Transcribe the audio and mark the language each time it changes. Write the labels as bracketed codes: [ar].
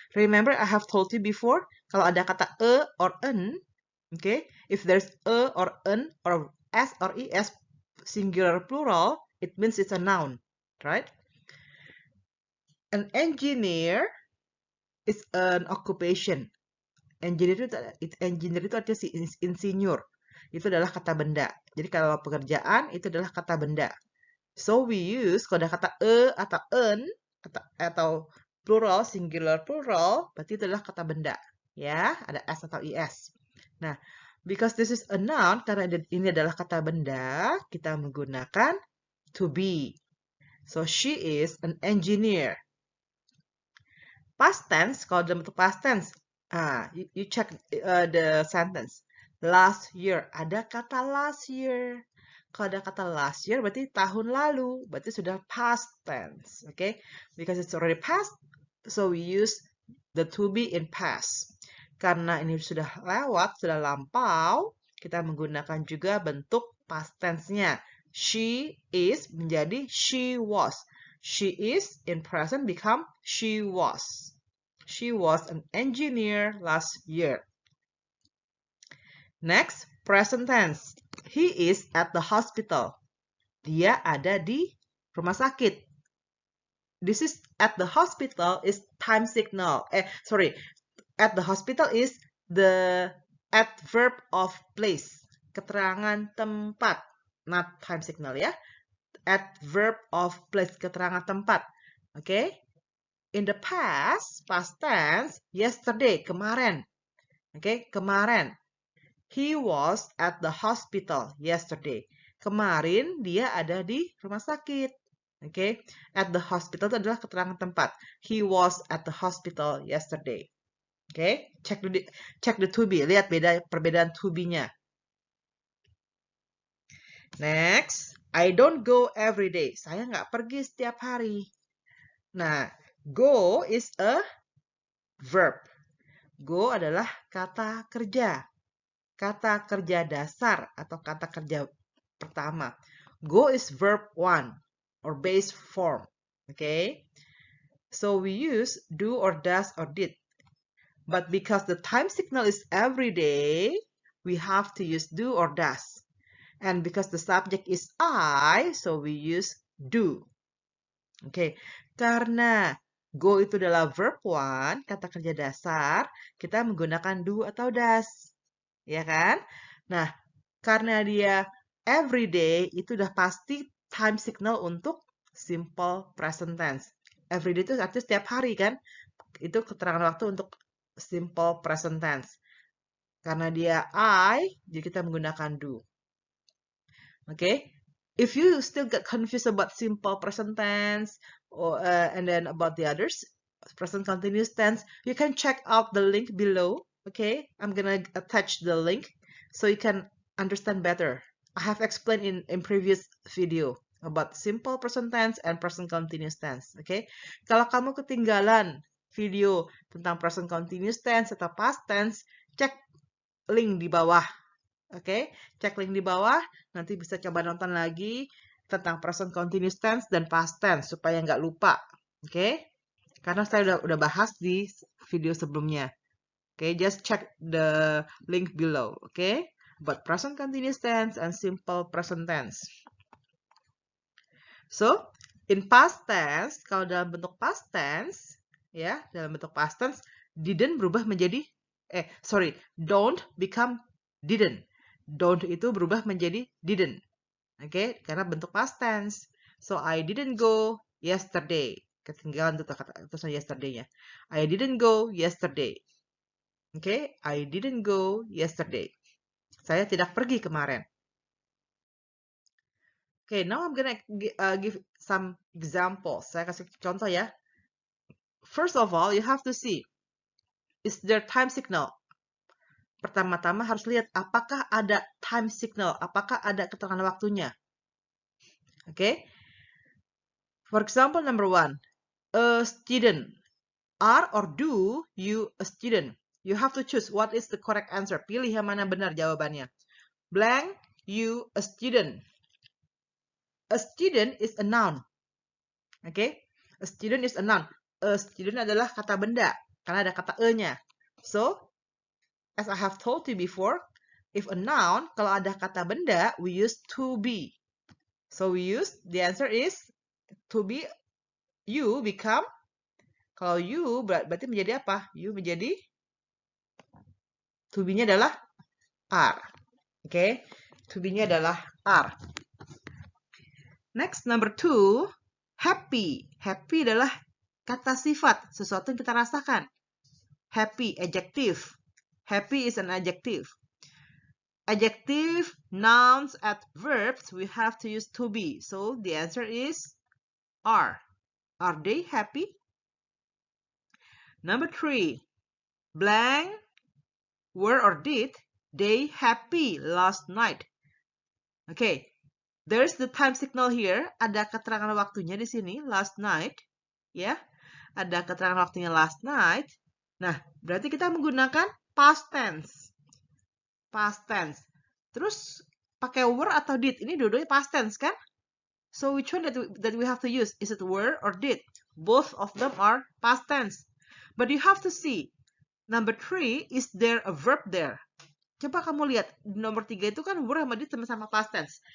[en] Remember I have told you before, [id] kalau ada kata [en] a or an, okay? If there's a or an or s or es, singular plural, it means it's a noun, right? An engineer is an occupation. [id] Engineer itu artinya si insinyur. Itu adalah kata benda. Jadi kalau pekerjaan itu adalah kata benda. [en] So we use [id] kalau ada kata atau an atau plural, singular plural, berarti itu adalah kata benda. Ya, ada s atau is. Nah, [en] because this is a noun, [id] karena ini adalah kata benda, kita menggunakan to be. [en] So she is an engineer. Past tense, [id] kalau dalam bentuk past tense, [en] you check the sentence. Last year, [id] ada kata [en] last year. [id] Kalau ada kata last year, berarti tahun lalu. Berarti sudah past tense, okay? [en] Because it's already past, so we use the to be in past. [id] Karena ini sudah lewat, sudah lampau, kita menggunakan juga bentuk past tense-nya. [en] She is [id] menjadi [en] she was. She is in present become she was. She was an engineer last year. Next, present tense. He is at the hospital. [id] Dia ada di rumah sakit. [en] This is at the hospital is time signal. At the hospital is the adverb of place. [id] Keterangan tempat. [en] Not time signal ya. Adverb of place. Keterangan tempat. Okay? In the past tense, yesterday, kemarin. Okay, kemarin. He was at the hospital yesterday. [id] Kemarin dia ada di rumah sakit. Okay, [en] at the hospital [id] itu adalah keterangan tempat. [en] He was at the hospital yesterday. Okay, check the to be. [id] Lihat perbedaan to be-nya. [en] Next, I don't go every day. [id] Saya nggak pergi setiap hari. [en] Nah, go is a verb. [id] Go adalah kata kerja. Kata kerja dasar atau kata kerja pertama. [en] Go is verb 1 or base form. Okay? So we use do or does or did. But because the time signal is every day, we have to use do or does. And because the subject is I, so we use do. Okay? [id] Karena go itu adalah verb 1, kata kerja dasar, kita menggunakan do atau does. Ya kan? Nah, karena dia everyday, itu udah pasti time signal untuk simple present tense. Everyday itu artinya setiap hari kan? Itu keterangan waktu untuk simple present tense. Karena dia I, jadi kita menggunakan do. [en] Okay? If you still get confused about simple present tense, and then about the others, present continuous tense, you can check out the link below. Okay, I'm gonna attach the link so you can understand better. I have explained in previous video about simple present tense and present continuous tense. [id] Okay, kalau kamu ketinggalan video tentang present continuous tense atau past tense, cek link di bawah. Oke, cek link di bawah. Nanti bisa coba nonton lagi tentang present continuous tense dan past tense supaya nggak lupa. Oke, karena saya udah bahas di video sebelumnya. [en] Oke, just check the link below. Oke, about present continuous tense and simple present tense. So, in past tense, [id] kalau dalam bentuk past tense, ya, dalam bentuk past tense, didn't berubah menjadi, [en] don't become didn't. [id] Don't itu berubah menjadi didn't. Oke, karena bentuk past tense. [en] So, I didn't go yesterday. [id] Ketinggalan tuh kata yesterday-nya. [en] I didn't go yesterday. Oke, I didn't go yesterday. [id] Saya tidak pergi kemarin. [en] Okay, now I'm gonna give some examples. [id] Saya kasih contoh ya. [en] First of all, you have to see, is there time signal? [id] Pertama-tama harus lihat apakah ada time signal, apakah ada keterangan waktunya. [en] Okay. For example, number 1, a student. Are or do you a student? You have to choose what is the correct answer. [id] Pilih yang mana benar jawabannya. [en] Blank, you a student. A student is a noun. Okay. A student is a noun. [id] A student adalah kata benda karena ada kata e-nya. [en] So, as I have told you before, if a noun, [id] kalau ada kata benda, [en] we use to be. So we use, the answer is to be, you become, [id] kalau you berarti menjadi apa? You menjadi, to be-nya adalah are. Okay? To be-nya adalah are. [en] Next, number 2, happy. [id] Happy adalah kata sifat, sesuatu yang kita rasakan. [en] Happy, adjective. Happy is an adjective. Adjective, nouns, adverbs, we have to use to be. So the answer is are. Are they happy? Number 3, blank, were or did they happy last night? Okay, there's the time signal here. [id] Ada keterangan waktunya di sini, last night. Ya, ada keterangan waktunya last night. Nah, berarti kita menggunakan past tense. [en] Past tense. [id] Terus pakai were atau did? Ini dua-duanya past tense kan? [en] So which one that we have to use? Is it were or did? Both of them are past tense. But you have to see. Number 3, is there a verb there? [id] Coba kamu lihat, nomor 3 itu kan were sama did sama-sama past tense.